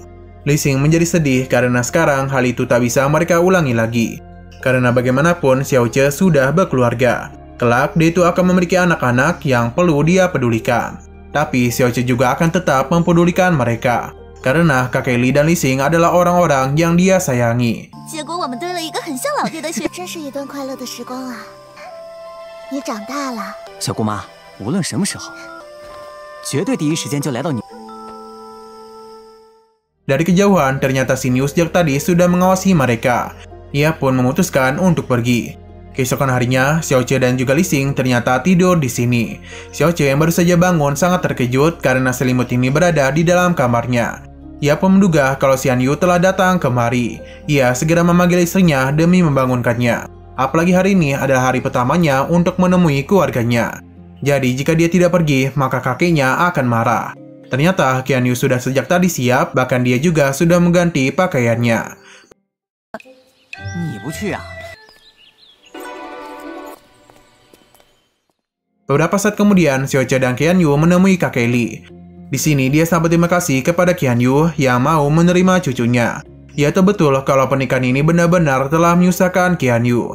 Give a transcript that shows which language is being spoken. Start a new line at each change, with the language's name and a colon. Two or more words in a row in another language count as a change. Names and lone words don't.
Indonesian: Lising menjadi sedih karena sekarang hal itu tak bisa mereka ulangi lagi. Karena bagaimanapun Xiaoche sudah berkeluarga. Kelak dia itu akan memiliki anak-anak yang perlu dia pedulikan. Tapi Xiaoche juga akan tetap mempedulikan mereka. Karena kakek Li dan Lising adalah orang-orang yang dia sayangi.
Chinese: 结果我们堆了一个很像老爹的学，真是一段快乐的时光啊！你长大了，小姑妈，无论什么时候，绝对第一时间就来到你。
Indonesian: Dari kejauhan, ternyata Xiniu sejak tadi sudah mengawasi mereka. Ia pun memutuskan untuk pergi. Keesokan harinya, Xiaoche dan juga Lising ternyata tidur di sini. Xiaoche yang baru saja bangun sangat terkejut karena selimut ini berada di dalam kamarnya. Ia pun menduga kalau Xianyu telah datang kemari. Ia segera memanggil istrinya demi membangunkannya. Apalagi hari ini adalah hari pertamanya untuk menemui keluarganya. Jadi jika dia tidak pergi, maka kakeknya akan marah. Ternyata Qianyu sudah sejak tadi siap, bahkan dia juga sudah mengganti pakaiannya.
Chinese: 你不去啊？
Indonesian: Beberapa saat kemudian, Xiaoche dan Qianyu menemui kakek Li. Di sini dia sangat berterima kasih kepada Qianyu yang mau menerima cucunya. Ia tahu betul kalau pernikahan ini benar-benar telah menyusahkan Qianyu.